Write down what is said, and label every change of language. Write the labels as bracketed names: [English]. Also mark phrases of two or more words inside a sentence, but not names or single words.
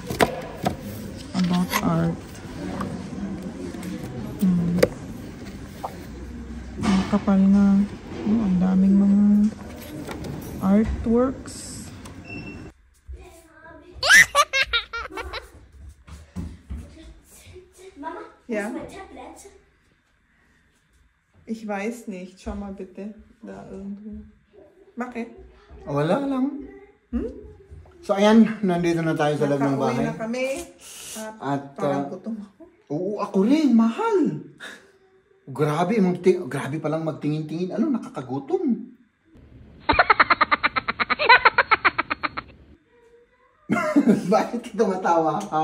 [English] About art. [Filipino] Ang kapal nga. Oh, ang daming mga artworks. [German] Mama, Ja? wo ist mein Tablet? Ich weiß nicht. Schau mal bitte. Da irgendwo. [Filipino] Bakit? Wala lang. So ayan, nandito na tayo sa loob ng Nakauwi bahay. na kami. At At parang gutom ako. oo, ako rin, mahal. Grabe, grabe palang magtingin-tingin. Ano, nakakagutom. Bakit ka tumatawa, ha?